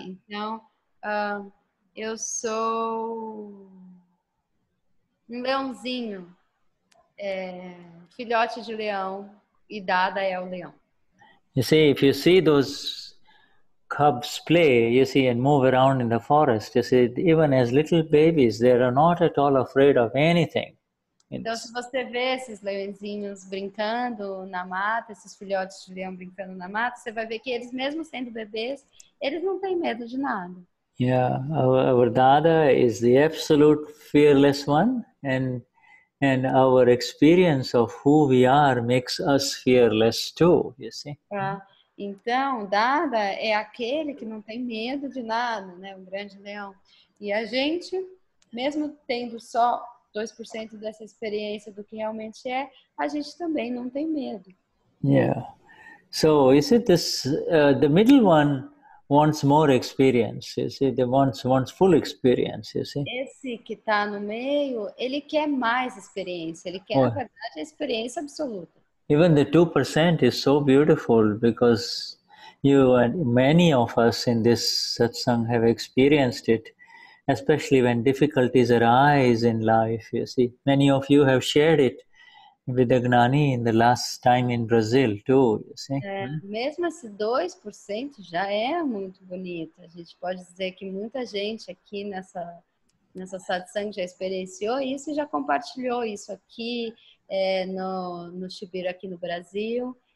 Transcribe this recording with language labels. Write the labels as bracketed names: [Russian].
[Portuguese] Então, eu sou um leãozinho, filhote de leão, e Dada é o leão. [English] You see, if you see those cubs play, you see, and move around in the forest, you see, even as little babies, they are not at all afraid of anything. [Portuguese] Então, se você vê esses leõezinhos brincando na mata, esses filhotes de leão brincando na mata, você vai ver que eles, mesmo sendo bebês, eles não têm medo de nada. [English] Yeah, our Dada is the absolute fearless one, and our experience of who we are makes us fearless too, you see. [Portuguese] Então, Dada é aquele que não tem medo de nada, né? Um grande leão. E a gente, mesmo tendo só 2% dessa experiência do que realmente é, a gente também não tem medo. [English] Yeah. So, is it this, the middle one wants more experience, you see, they wants full experience, you see. [Portuguese] Esse que está no meio, ele quer mais experiência, ele quer, na verdade, a experiência absoluta. [English] Even the 2% is so beautiful because you and many of us in this satsang have experienced it, especially when difficulties arise in life, you see. Many of you have shared it with the Gnani in the last time in Brazil too, you see. [Portuguese] Mesmo esse 2% já é muito bonito. A gente pode dizer que muita gente aqui nessa satsang já experienciou isso e já compartilhou isso aqui no Shibira aqui no Brasil.